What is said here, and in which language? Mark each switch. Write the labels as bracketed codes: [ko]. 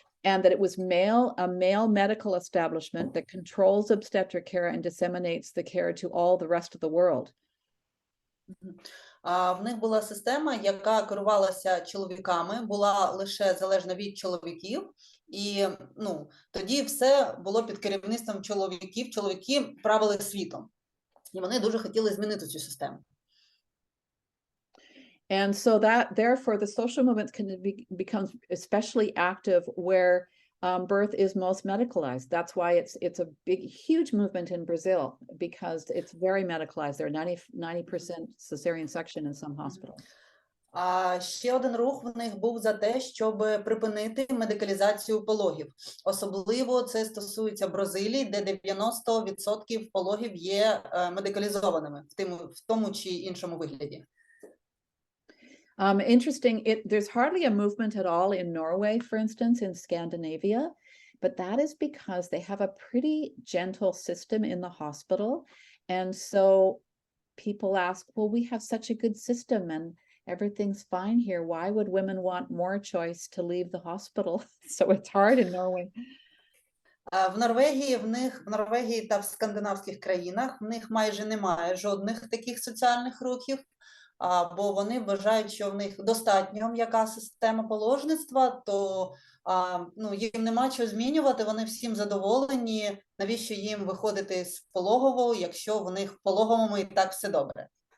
[en] And that it was a male medical establishment that controls obstetric care and disseminates the care to all the rest of the world. [uk] В них була система, яка керувалася чоловіками, була лише залежна від чоловіків, і тоді все було під керівництвом чоловіків, чоловіки правили світом. І вони дуже хотіли змінити цю систему. [en] And so therefore the social movements can become especially active where birth is most medicalized. That's why it's a huge movement in Brazil, because it's very medicalized. There are 90% cesarean section in some hospitals. [uk] А ще один рух в них був за те, щоб припинити медикалізацію пологів. Особливо це стосується Бразилії, де 90% пологів є медикалізованими в тому чи іншому вигляді. [en] Interesting. There's hardly a movement at all in Norway, for instance, in Scandinavia, but that is because they have a pretty gentle system in the hospital. And so people ask, well, we have such a good system and everything's fine here. Why would women want more choice to leave the hospital? So it's hard in Norway. [uk] В Норвегії та в скандинавських країнах в них майже немає жодних таких соціальних рухів, бо вони вважають, що в них достатньо м'яка система положництва, то їм нема чого змінювати, вони всім задоволені, навіщо їм виходити з пологового, якщо в них в пологовому і так все добре.